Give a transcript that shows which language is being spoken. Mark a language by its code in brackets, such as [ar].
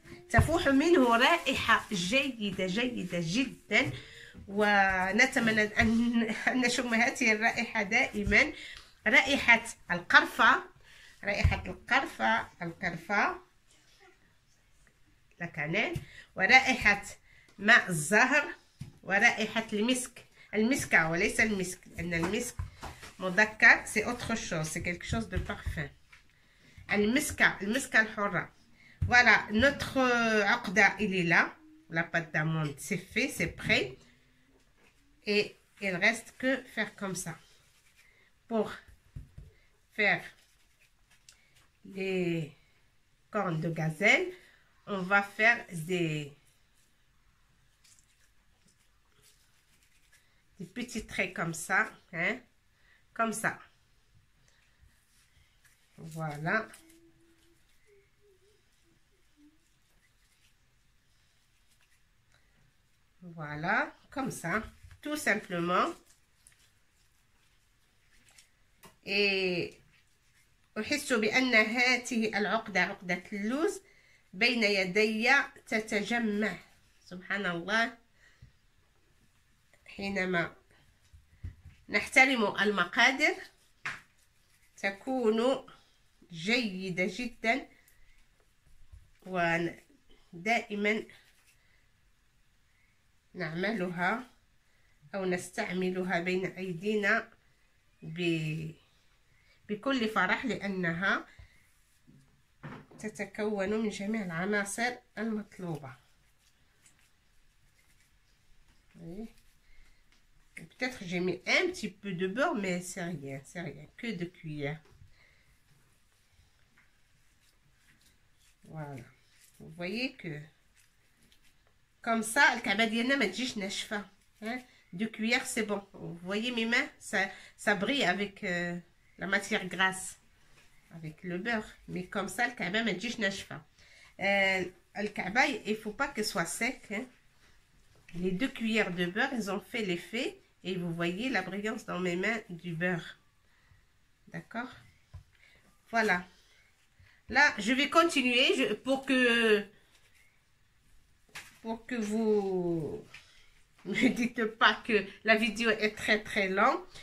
[ar] تفوح منه رائحة جيدة جيدة جدا، ونتمنى أن نشم هذه الرائحة دائما، رائحة القرفة، رائحة القرفة لا كانيل، ورائحة ماء الزهر، ورائحة المسك وليس المسك، لأن المسك مذكر، [fr] سي اوتر شوز، سي كيلكو شوز دو بارفان. [ar] المسكة الحرة. [fr] Voilà, notre عقدة il est là. La pâte d'amande c'est fait, c'est prêt. Et il reste que faire comme ça. Pour faire les cornes de gazelle, on va faire des petits traits comme ça, hein, comme ça. Voilà. Voilà, comme ça, tout simplement. [ar] Et أحس بأن هذه العقدة، عقدة اللوز، بين يدي تتجمع. سبحان الله، حينما نحترم المقادير تكون جيدة جدا، ودائما نعملها أو نستعملها بين أيدينا بكل فرح، لأنها تتكون من جميع العناصر المطلوبة. [fr] Peut-être j'ai mis un petit peu de beurre, mais c'est rien, que de cuillère. Voilà, vous voyez que comme ça, [ar] الكعبة ديالنا ما تجيش ناشفة. [fr] De cuillère, c'est bon. Vous voyez mes mains, ça brille avec la matière grasse, avec le beurre. Mais comme ça, [ar] الكعبة ما تجيش ناشفة. [fr] الكعبة, il faut pas qu'elle soit sec. Les 2 cuillères de beurre, ils ont fait l'effet. Et vous voyez la brillance dans mes mains du beurre. D'accord? Voilà. Là, je vais continuer pour que vous ne me dites pas que la vidéo est très très longue.